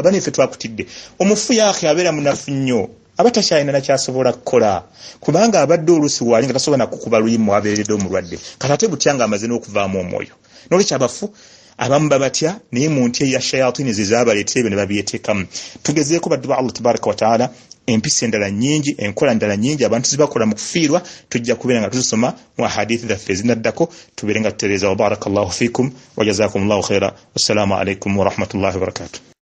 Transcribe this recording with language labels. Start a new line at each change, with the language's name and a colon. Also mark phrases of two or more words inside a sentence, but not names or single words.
Ganda: Bane ffe twakutidde omufu yaakhe abeera munafu nnyo, aba takyalina nakyasobola kukola, kubanga abadde oluusi waali nga tasobola nakukuba luyimu abeeredde omulwadde, kati ate butya nga amaze n'okuvaamu omwoyo. N'olwekyo abafu abamu babatya, naye mu ntya ya shayatini ze zaabaleetera ebyo ne babyeteekamu. Tugezeeko baddu ba Allah
Arabic: تبارك وتعالى
Ganda: empisa endala nnyingi, enkola endala nnyingi abantu zibakola mu kufiirwa, tujja kubeera nga tuzisoma mu hadithi zaffe ezinaddako, tubeere nga tutereeza.
Arabic: وبارك الله فيكم وجزاكم الله خيرا والسلام عليكم ورحمة الله وبركاته.